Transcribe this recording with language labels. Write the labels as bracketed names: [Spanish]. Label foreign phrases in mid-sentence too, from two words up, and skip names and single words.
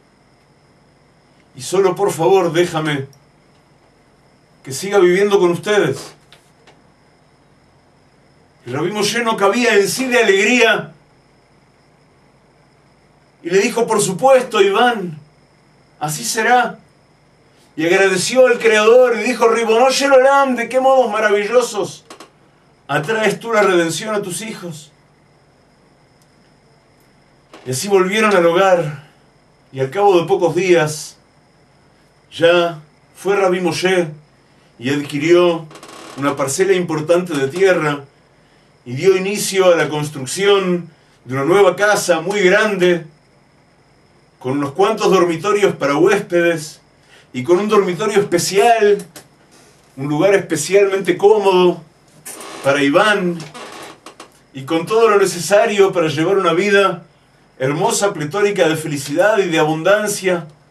[Spanish] Y solo por favor déjame que siga viviendo con ustedes. Y Rabí Moshe no cabía en sí de alegría. Y le dijo: por supuesto, Iván, así será. Y agradeció al Creador y dijo: [Hebrew] רבונו של עולם, [Spanish] ¿de qué modos maravillosos atraes tú la redención a tus hijos? Y así volvieron al hogar, y al cabo de pocos días ya fue Rabí Moshe y adquirió una parcela importante de tierra y dio inicio a la construcción de una nueva casa muy grande, con unos cuantos dormitorios para huéspedes y con un dormitorio especial, un lugar especialmente cómodo para Iván, y con todo lo necesario para llevar una vida hermosa, pletórica de felicidad y de abundancia.